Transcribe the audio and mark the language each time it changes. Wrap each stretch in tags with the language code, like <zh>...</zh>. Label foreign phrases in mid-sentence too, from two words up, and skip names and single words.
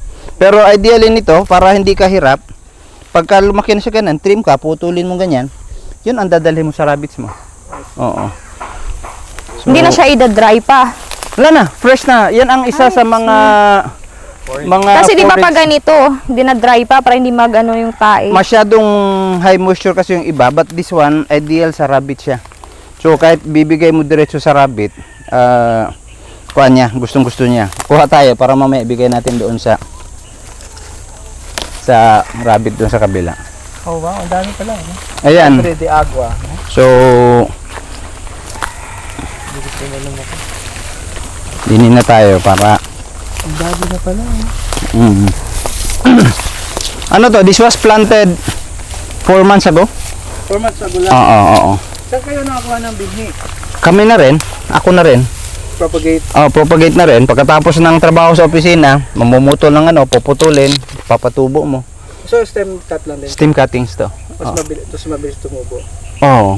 <tl>Pero ideally nito, para hindi ka hirap, pagka lumaki na siya ganun, trim ka, putulin mo ganyan, yun ang dadalhin mo sa rabbits mo. Oo. So, Hindi na siya i-dry pa. wala na, fresh na. Yan ang isa sa mga Kasi di ba forage- pag ganito, dinadry pa para hindi magano yung tae. masyadong</tl> <en>high moisture</en> <tl>kasi yung iba,</tl> <en>but this one,</en> <tl>ideal sa rabbit siya. So kahit bibigay mo diretso sa rabbit, kuha niya, gustong gusto niya. Kuha tayo para mamaya ibigay natin doon sa rabbit doon sa kabila. Oh wow, ang dami pala. Ayan. Madre de Agua. So dinin na tayo para Ang dami na pala. mm. Ano to?</tl> <en>This was planted 4 months ago? 4 months ago lang.</en> <tl>Oo. Saan kayo nakakuha ng binhi? Kami na rin, ako na rin. Propagate. Propagate na rin. Pagkatapos ng trabaho sa opisina, mamumutol ng puputulin, papatubo mo. So</tl> <en>stem cut</en> <tl>lang din.</tl> <en>Stem cuttings</en> <tl>to. Mas mabilis tumubo. Oo.</tl>